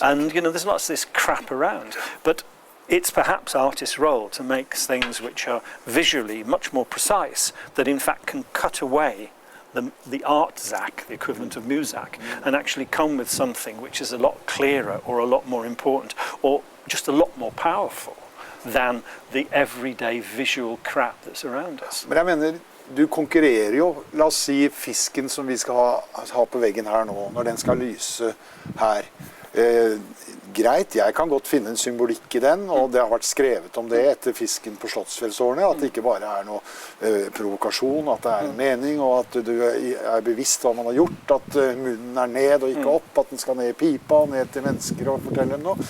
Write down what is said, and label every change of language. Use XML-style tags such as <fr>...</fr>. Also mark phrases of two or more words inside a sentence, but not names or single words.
<en>And there's lots of this crap around. But it's perhaps artists' role to make things which are visually much more precise, that in fact can cut away the art zack, the equivalent of Muzak, and actually come with something which is a lot clearer or a lot more important or just a lot more powerful than the everyday visual crap that's around us.</en> <no>Men jeg mener, du konkurrerer jo, la oss si fisken som vi skal ha på veggen her nå, når den skal lyse her. Greit, jeg kan godt finne en symbolikk i den, og det har vært skrevet om det etter fisken på Slottsfjellsårene, at det ikke bare er noe provokasjon, at det er en mening, og at du er bevisst hva man har gjort, at munnen er ned og ikke opp, at den skal ned i pipa og ned til mennesker og fortelle dem noe.</no>